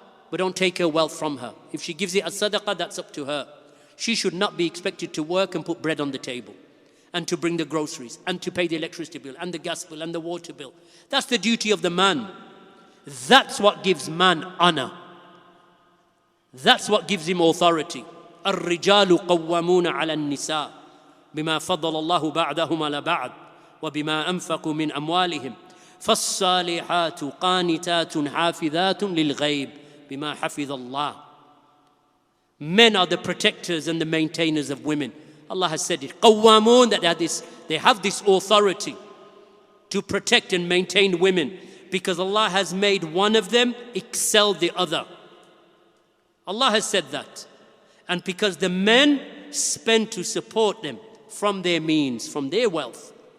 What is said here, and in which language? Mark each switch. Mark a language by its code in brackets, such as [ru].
[en] But don't take her wealth from her. If she gives it as sadaqah, that's up to her. She should not be expected to work and put bread on the table, and to bring the groceries, and to pay the electricity bill, and the gas bill, and the water bill. That's the duty of the man. That's what gives man honor. That's what gives him authority. [ar] الرجال قوامون على النساء بما فضل الله بعضهم على بعض وبما أنفقوا من أموالهم فالصالحات قانتات حافظات للغيب بما حفظ الله. [en] Men are the protectors and the maintainers of women. Allah has said it. قوامون, that they have this authority to protect and maintain women, because Allah has made one of them excel the other. Allah has said that. And because the men spend to support them from their means, from their wealth.